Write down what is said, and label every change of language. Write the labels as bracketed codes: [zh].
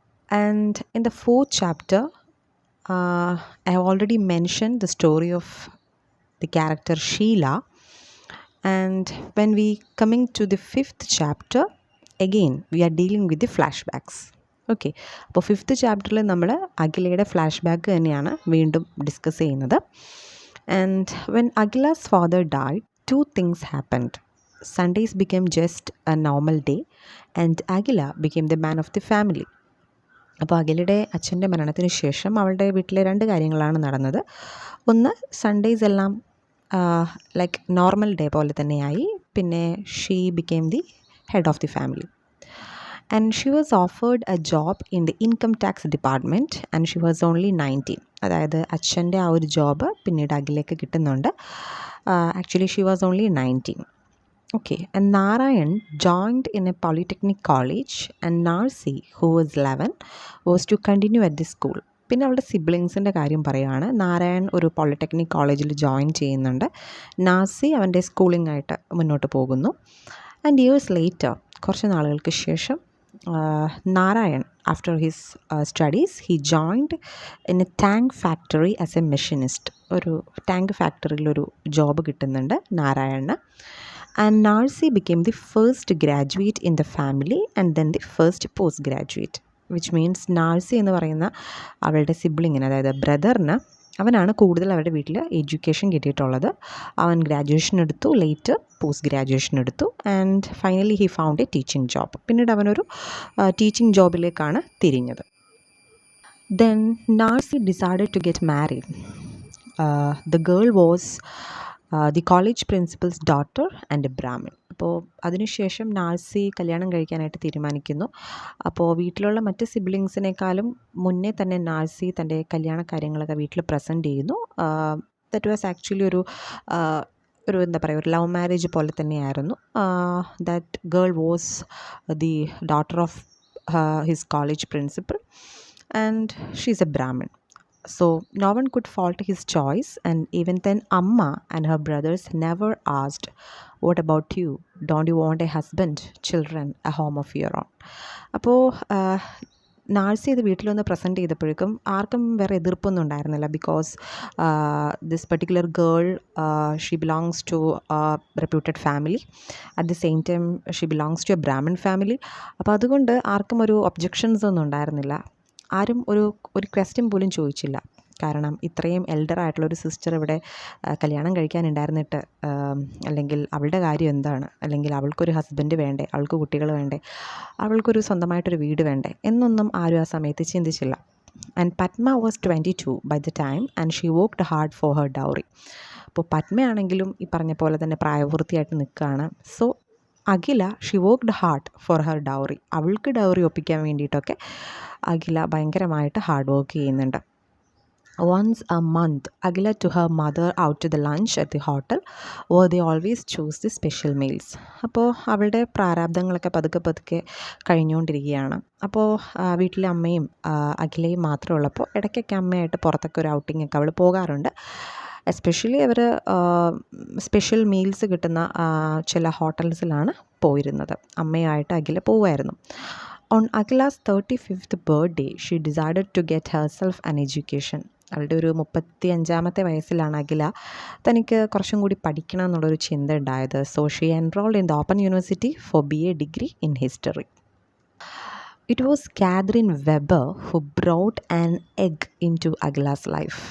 [en] And in the fourth chapter, I have already mentioned the story of the character Sheila. And when we coming to the fifth chapter, again we are dealing with the flashbacks. [ml] Okay, അപ്പോൾ fifth ചാപ്റ്ററിൽ നമ്മൾ അഖിലയുടെ flash back തന്നെയാണ് വീണ്ടും discuss ചെയ്യുന്നത്. [en] And when Akhila's father died, two things happened. Sundays become just a normal day and Akhila become the man of the family. [ml] അപ്പോൾ അഖിലയുടെ അച്ഛൻ്റെ മരണത്തിന് ശേഷം അവളുടെ വീട്ടിലെ രണ്ട് കാര്യങ്ങളാണ് നടന്നത്. ഒന്ന്, സൺഡേസ് എല്ലാം ലൈക്ക് നോർമൽ ഡേ പോലെ തന്നെയായി. പിന്നെ [en] She became the head of the family. And she was offered a job in the income tax department and she was only 19. [ml] അതായത് അച്ഛൻ്റെ ആ ഒരു ജോബ് പിന്നീട് അഖിലേക്ക് കിട്ടുന്നുണ്ട്. [en] Actually she was only 19. Okay, and Narayan joined in a polytechnic college and Narsi, who was 11, was to continue at the school. [ml] പിന്നെ അവളുടെ സിബ്ലിങ്സിൻ്റെ കാര്യം പറയുകയാണ്. നാരായൺ ഒരു പോളിടെക്നിക് കോളേജിൽ ജോയിൻ ചെയ്യുന്നുണ്ട്. നാസി അവൻ്റെ സ്കൂളിംഗ് ആയിട്ട് മുന്നോട്ട് പോകുന്നു. [en] and years later, [ml] കുറച്ച് നാളുകൾക്ക് ശേഷം, [en] Narayan, after his studies, he joined in a tank factory as a machinist. [ml] ഒരു ടാങ്ക് ഫാക്ടറിയിലൊരു ജോബ് കിട്ടുന്നുണ്ട് നാരായണന്. [en] and Narsi became the first graduate in the family and then the first post graduate, which means [ml] നാർസി എന്ന് പറയുന്ന അവളുടെ സിബ്ലിങ്ങിന്, അതായത് ബ്രദറിന്, അവനാണ് കൂടുതൽ അവരുടെ വീട്ടിൽ എഡ്യൂക്കേഷൻ കിട്ടിയിട്ടുള്ളത്. അവൻ ഗ്രാജുവേഷൻ എടുത്തു, ലേറ്റർ പോസ്റ്റ് ഗ്രാജുവേഷൻ എടുത്തു, [en] And finally he found a teaching job. [ml] പിന്നീട് അവനൊരു teaching ജോബിലേക്കാണ് തിരിഞ്ഞത്. [en] Then Narsi decided to get married. The girl was the college principal's daughter and a Brahmin. [ml] അപ്പോൾ അതിനുശേഷം നാർസി കല്യാണം കഴിക്കാനായിട്ട് തീരുമാനിക്കുന്നു. അപ്പോൾ വീട്ടിലുള്ള മറ്റ് സിബ്ലിങ്സിനേക്കാളും മുന്നേ തന്നെ നാർസി തൻ്റെ കല്യാണ കാര്യങ്ങളൊക്കെ വീട്ടിൽ പ്രസൻറ്റ് ചെയ്യുന്നു. [en] that was actually [ml] ഒരു എന്താ പറയുക, ഒരു ലവ് മാരേജ് പോലെ തന്നെയായിരുന്നു. [en] That girl was the daughter of his college principal and she is a Brahmin. So no one could fault his choice, and even then Amma and her brothers never asked, what about you? Don't you want a husband, children, a home of your own? [ml] അപ്പോൾ നാർസി ഇത് വീട്ടിലൊന്ന് present ചെയ്തപ്പോഴേക്കും ആർക്കും വേറെ എതിർപ്പൊന്നും ഉണ്ടായിരുന്നില്ല. [en] Because this particular girl, she belongs to reputed family, at the same time she belongs to a Brahmin family. [ml] അപ്പോൾ അതുകൊണ്ട് ആർക്കും ഒരു ഒബ്ജെക്ഷൻസ് ഒന്നും ഉണ്ടായിരുന്നില്ല. ആരും ഒരു ക്വസ്റ്റ്യൻ പോലും ചോദിച്ചില്ല. കാരണം ഇത്രയും എൽഡർ ആയിട്ടുള്ളൊരു സിസ്റ്റർ ഇവിടെ കല്യാണം കഴിക്കാനുണ്ടായിരുന്നിട്ട്, അല്ലെങ്കിൽ അവളുടെ കാര്യം എന്താണ്, അല്ലെങ്കിൽ അവൾക്കൊരു ഹസ്ബൻഡ് വേണ്ടേ, അവൾക്ക് കുട്ടികൾ വേണ്ടേ, അവൾക്കൊരു സ്വന്തമായിട്ടൊരു വീട് വേണ്ടേ എന്നൊന്നും ആരും ആ സമയത്ത് ചിന്തിച്ചില്ല. [en] And Padma was 22 by the time and she worked hard for her dowry. [ml] അപ്പോൾ പത്മയാണെങ്കിലും ഈ പറഞ്ഞ പോലെ തന്നെ പ്രായപൂർത്തിയായിട്ട് നിൽക്കുകയാണ്. [en] So Akhila, she worked hard for her dowry. [ml] അവൾക്ക് ഡൗറി ഒപ്പിക്കാൻ വേണ്ടിയിട്ടൊക്കെ അഖില ഭയങ്കരമായിട്ട് ഹാർഡ് വർക്ക് ചെയ്യുന്നുണ്ട്. [en] Once a month, Akhila took her mother out to the lunch at the hotel where they always choose the special meals. [ml] അപ്പോൾ അവളുടെ പ്രാരാബ്ദങ്ങളൊക്കെ പതുക്കെ പതുക്കെ കഴിഞ്ഞുകൊണ്ടിരിക്കുകയാണ്. അപ്പോൾ വീട്ടിലെ അമ്മയും അഖിലയും മാത്രമേ ഉള്ളപ്പോൾ ഇടയ്ക്കൊക്കെ അമ്മയായിട്ട് പുറത്തൊക്കെ ഒരു ഔട്ടിംഗ് ഒക്കെ അവൾ പോകാറുണ്ട്. എസ്പെഷ്യലി അവർ സ്പെഷ്യൽ മീൽസ് കിട്ടുന്ന ചില ഹോട്ടൽസിലാണ് പോയിരുന്നത്. അമ്മയായിട്ട് അഖില പോവുമായിരുന്നു. [en] On Akhila's 35th birthday, she decided to get herself an education. [ml] അവളുടെ ഒരു 35ാമത്തെ വയസ്സിലാണ് അഖില തനിക്ക് കുറച്ചും കൂടി പഠിക്കണം എന്നുള്ളൊരു ചിന്ത ഉണ്ടായത്. [en] So she enrolled in the open university for BA degree in history. It was Catherine Weber who brought an egg into Akhila's life.